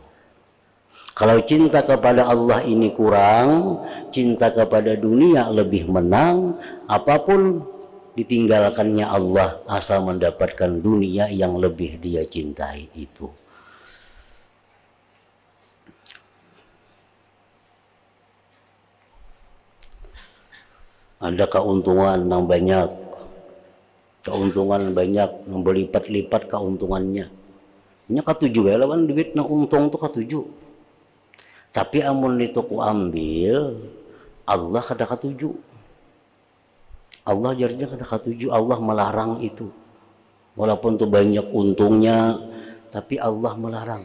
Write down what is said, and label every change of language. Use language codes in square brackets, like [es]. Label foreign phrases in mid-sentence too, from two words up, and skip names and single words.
[id] Kalau cinta kepada Allah ini kurang, cinta kepada dunia lebih menang, apapun ditinggalkannya Allah asal mendapatkan dunia yang lebih dia cintai itu. Ada keuntungan yang banyak, yang berlipat-lipat keuntungannya. [bjn] Nya katuju ya lawan duit na untung tuh katuju. Tapi amun itu ku ambil, Allah kada katuju. Allah jadinya kada katuju, Allah melarang itu. [id] Walaupun tuh banyak untungnya, tapi Allah melarang.